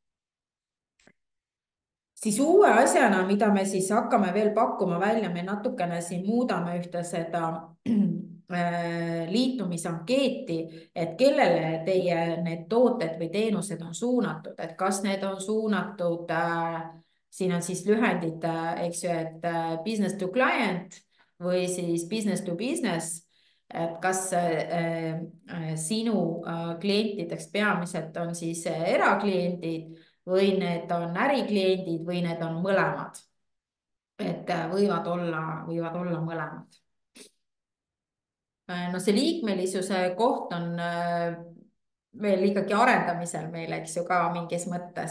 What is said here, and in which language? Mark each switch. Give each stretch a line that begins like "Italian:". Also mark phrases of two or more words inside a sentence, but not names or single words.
Estonian: Siis uue asjana, mida me siis hakkame veel pakkuma välja, me natukene siin muudame ühte seda liitumisankeeti, et kellele teie need tooted või teenused on suunatud, et kas need on suunatud, siin on siis lühendid, eks ju, et
English: business to client
Estonian: või siis
English: business to business,
Estonian: et kas sinu klientideks peamiselt on siis erakliendid või need on ärikliendid või need on mõlemad. Et võivad olla mõlemad. No see liikmelisuse koht on veel ikkagi arendamisel meil, eks ju, ka mingis mõttes.